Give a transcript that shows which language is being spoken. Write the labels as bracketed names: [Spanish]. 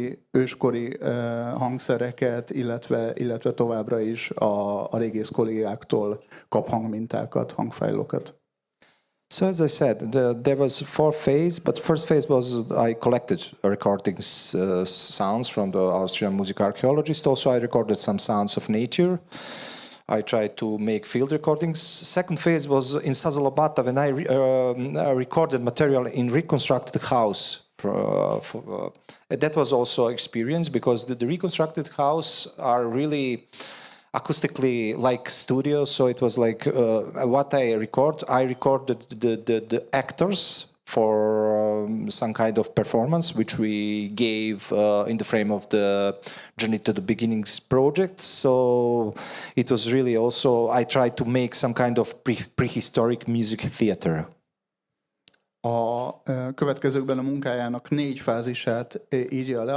[Hungarian] őskori hangszereket, illetve továbbra is a régész kollégáktól kap hangmintákat, hangfájlokat. [English] So as I said, there was 4 phases, but first phase was I collected recordings, sounds from the Austrian music archaeologist. Also I recorded some sounds of nature. I tried to make field recordings. Second phase was in Sazalobata when I recorded material in reconstructed house. That was also experience because the reconstructed house are really acoustically like studios. So it was like what I recorded the actors for some kind of performance, which we gave in the frame of the Journey to the Beginnings project. So it was really also, I tried to make some kind of prehistoric music theater. [Hungarian] A következőkben a munkájának 4 fázisát írja le.